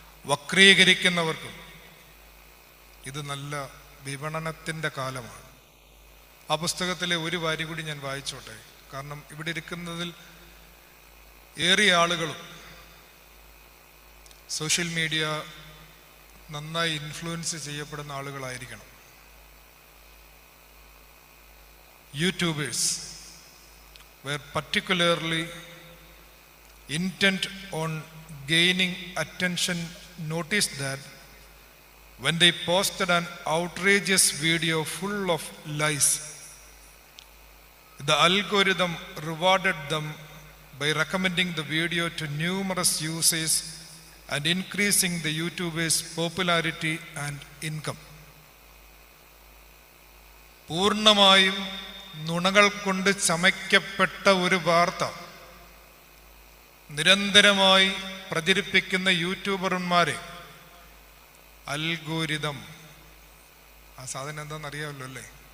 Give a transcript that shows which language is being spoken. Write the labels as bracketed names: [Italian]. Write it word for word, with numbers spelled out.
[Malayalam] വക്രീകരിക്കുന്നവർക്കും ഇത് നല്ല വിപണനത്തിൻ്റെ കാലമാണ്. ആ പുസ്തകത്തിലെ ഒരു വരി കൂടി ഞാൻ വായിച്ചോട്ടെ, കാരണം ഇവിടെ ഇരിക്കുന്നതിൽ ഏറിയ ആളുകളും സോഷ്യൽ മീഡിയ നന്നായി ഇൻഫ്ലുവൻസ് ചെയ്യപ്പെടുന്ന ആളുകളായിരിക്കണം. [English] YouTubers were particularly intent on gaining attention noticed that when they posted an outrageous video full of lies, the algorithm rewarded them by recommending the video to numerous users and increasing the YouTuber's popularity and income. [Malayalam] പൂർണ്ണമായും നുണകൾ കൊണ്ട് ചമയ്ക്കപ്പെട്ട ഒരു വാർത്ത നിരന്തരമായി പ്രചരിപ്പിക്കുന്ന യൂട്യൂബർമാരെ algorithm, ആ സാധനം എന്താണെന്ന് അറിയാമല്ലോ അല്ലേ?